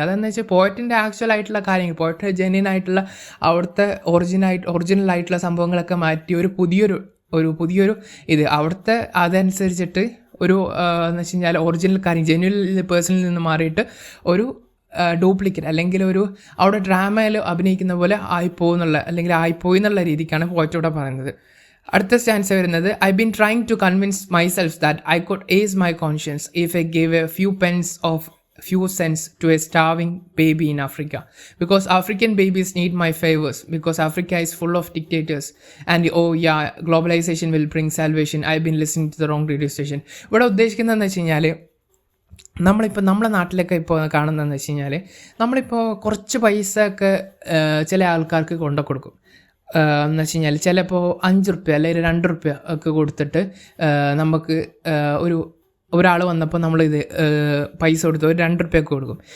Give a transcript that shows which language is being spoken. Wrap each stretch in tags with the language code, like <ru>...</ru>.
<ml>അതെന്ന് വെച്ചാൽ പോയറ്റിൻ്റെ ആക്ച്വൽ ആയിട്ടുള്ള കാര്യങ്ങൾ, പോയറ്റിൻ്റെ ജെന്യൂൻ ആയിട്ടുള്ള അവിടുത്തെ ഒറിജിനൽ ആയിട്ടുള്ള സംഭവങ്ങളൊക്കെ മാറ്റി ഒരു പുതിയൊരു അവിടുത്തെ അതനുസരിച്ചിട്ട് ഒരു എന്ന് വെച്ച് കഴിഞ്ഞാൽ ഒറിജിനൽ കാര്യം ജെന്യൂൻ പേഴ്സണിൽ നിന്ന് മാറിയിട്ട് ഒരു ഡ്യൂപ്ലിക്കേറ്റ് അല്ലെങ്കിൽ ഒരു അവിടെ ഡ്രാമയിൽ അഭിനയിക്കുന്ന പോലെ ആയിപ്പോയി എന്നുള്ള രീതിക്കാണ് പോയറ്റ് ഇവിടെ പറയുന്നത്. അടുത്ത സ്റ്റാൻസ് വരുന്നത്</ml> <en>I been trying to convince myself that I could ease my conscience if I gave a few cents to a starving baby in Africa, because African babies need my favors, because Africa is full of dictators and globalization will bring salvation. I've been listening to the wrong radio station.</en> <ml>ഇവിടെ ഉദ്ദേശിക്കുന്നതെന്ന് വെച്ച് കഴിഞ്ഞാൽ നമ്മളിപ്പോൾ നമ്മളെ നാട്ടിലൊക്കെ ഇപ്പോൾ കാണുന്നതെന്ന് വെച്ച് കഴിഞ്ഞാൽ നമ്മളിപ്പോൾ കുറച്ച് പൈസ ഒക്കെ ചില ആൾക്കാർക്ക് കൊണ്ടു കൊടുക്കും. എന്ന് വെച്ച് കഴിഞ്ഞാൽ ചിലപ്പോൾ 5 റുപ്യ അല്ലെങ്കിൽ 2 റുപ്യ ഒക്കെ കൊടുത്തിട്ട് നമുക്ക് ഒരാൾ വന്നപ്പോൾ നമ്മളിത് പൈസ കൊടുത്ത് ഒരു 2 റുപ്യൊക്കെ കൊടുക്കും.</ml>